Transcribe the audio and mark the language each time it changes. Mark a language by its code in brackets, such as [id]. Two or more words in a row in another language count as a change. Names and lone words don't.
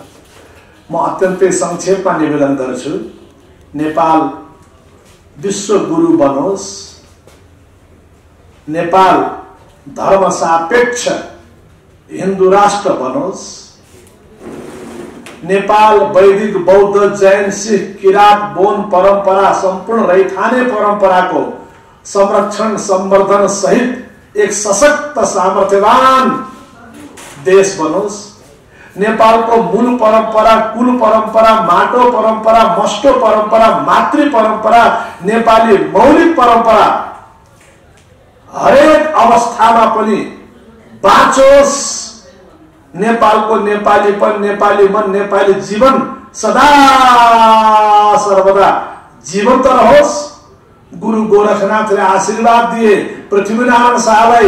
[ne] म अत्यन्तै संक्षेपमा निवेदन गर्छु। नेपाल विश्व गुरु बनोस्, नेपाल धर्म सापेक्ष हिन्दू राष्ट्र बनोस्, नेपाल वैदिक बौद्ध जैन सिख किरात बोन परंपरा संपूर्ण रैथाने परंपराको संरक्षण संवर्धन सहित एक सशक्त सामर्थ्यवान देश बनोस्। नेपालको मूल परंपरा, कुल परंपरा, माटो परंपरा, मस्टो परंपरा, मातृ परंपरा, नेपाली मौलिक परंपरा हरेक अवस्थामा पनि बाँचोस्। नेपालको नेपालीपन, नेपाली मन, नेपाली जीवन सदा सर्वदा जीवन्त रहोस्। गुरु गोरखनाथले आशीर्वाद दिए पृथ्वीनारायण शाहलाई।